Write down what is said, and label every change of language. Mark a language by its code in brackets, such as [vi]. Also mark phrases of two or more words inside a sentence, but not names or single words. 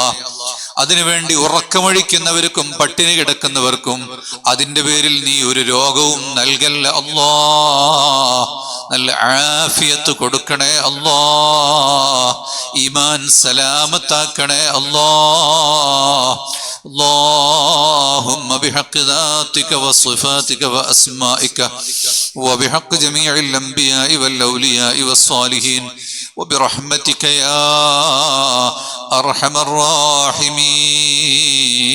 [ml] അതിനുവേണ്ടി ഉറക്കമൊഴിക്കുന്നവർക്കും പട്ടിണി കിടക്കുന്നവർക്കും അതിന്റെ പേരിൽ നീ ഒരു രോഗവും നൽകല്ല അല്ലാ. നല്ല ആഫിയത്ത് കൊടുക്കണേ അല്ലാ, ഈമാൻ സലാമത്താക്കണേ അല്ലാ. [ar] اللهم بحق ذاتك وصفاتك وأسمائك وبحق جميع الأنبياء والأولياء والصالحين وبرحمتك يا أرحم الراحمين.